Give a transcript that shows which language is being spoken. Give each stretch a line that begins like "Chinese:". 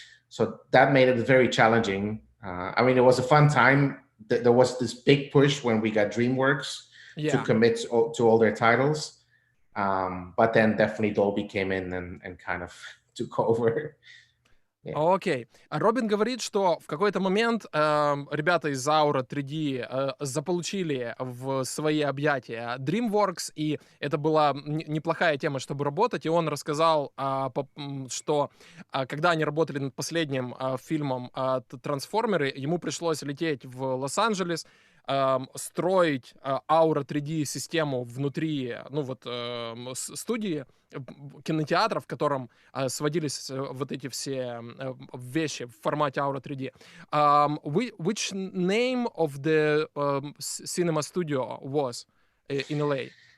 English: So that made it very challenging. I mean, it was a fun time. There was this big push when we got DreamWorks to commit to all their titles. But then definitely Dolby came in and kind of took over.
Russian: Окей. Робин говорит, что в какой-то момент ребята из Aura 3D заполучили в свои объятия DreamWorks, и это была неплохая тема, чтобы работать. И он рассказал, что когда они работали над последним фильмом «Трансформеры», ему пришлось лететь в Лос-Анджелес, строить Aura 3D-систему внутри, студии, кинотеатра, в котором сводились вот эти все вещи в формате Aura 3D.
English: Which name of the cinema studio was in LA?